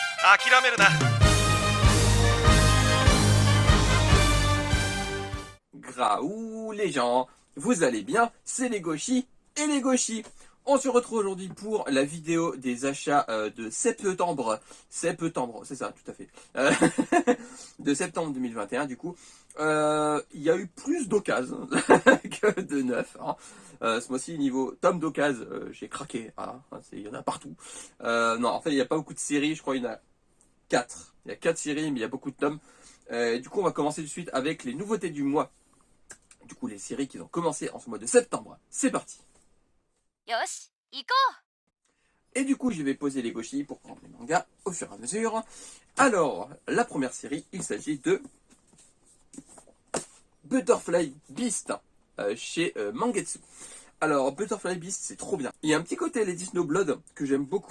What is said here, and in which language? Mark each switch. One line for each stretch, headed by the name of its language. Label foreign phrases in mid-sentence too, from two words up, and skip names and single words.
Japanese: 諦めるな。
French: Graou, les gens, vous allez bien? C'est les Gauchis et les Gauchis. On se retrouve aujourd'hui pour la vidéo des achats de septembre. Septembre, c'est ça, tout à fait. De septembre 2021, du coup. Il y a eu plus d'occasions que de neuf. Hein. Ce mois-ci, niveau tome d'occasion, j'ai craqué. Hein. Il y en a partout. Non, en fait, il n'y a pas beaucoup de séries. Je crois qu'il y en a 4. Il y a 4 séries, mais il y a beaucoup de tomes. Du coup, on va commencer tout de suite avec les nouveautés du mois. Du coup, les séries qui ont commencé en ce mois de septembre. C'est parti.
Japanese: よし行こ
French: Et du coup, je vais poser les gauchis pour prendre les mangas au fur et à mesure. Alors, la première série, il s'agit de Butterfly Beast chez Mangetsu. Alors, Butterfly Beast, c'est trop bien. Il y a un petit côté Lady Snowblood que j'aime beaucoup.